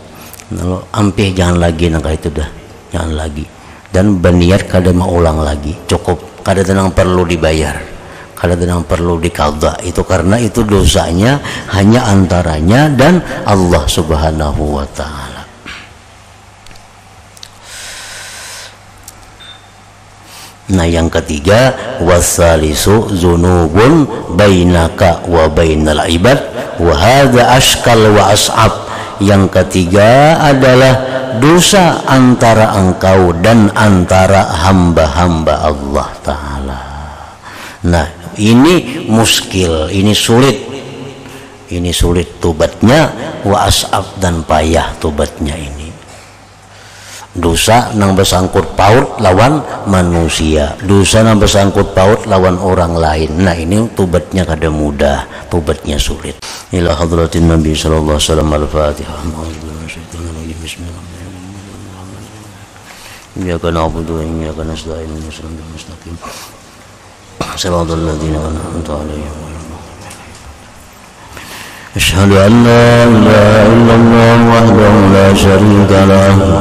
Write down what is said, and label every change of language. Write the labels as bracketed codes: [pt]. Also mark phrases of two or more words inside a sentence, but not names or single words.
[bjn] Lalu ampih, jangan lagi nangka itu dah, jangan lagi, dan berniat kada mau ulang lagi, cukup, kada tenang perlu dibayar, kada tenang perlu diqadha itu, karena itu dosanya hanya antaranya dan [ar] الله سبحانه وتعالى. [bjn] Nah, yang ketiga, [ar] والثالث ذنوب بينك وبين العباد وهذا أشكل وأصعب. [bjn] Yang ketiga adalah dosa antara engkau dan antara hamba-hamba [ar] الله تعالى. [bjn] Nah, ini muskil, ini sulit tobatnya, [ar] وأصعب, [bjn] dan payah tobatnya ini. Dosa nang bersangkut paut lawan manusia, dosa nang bersangkut paut lawan orang lain. Nah, ini tobatnya kada mudah, tobatnya sulit. [ar] إلى حضرة النبي صلى الله عليه وسلم. Al-Fatihah. إياك نعبد وإياك نستعين. اهدنا المستقيم. صراط الذين أنعمت عليهم. أشهد أن لا إله إلا الله وحده لا شريك له.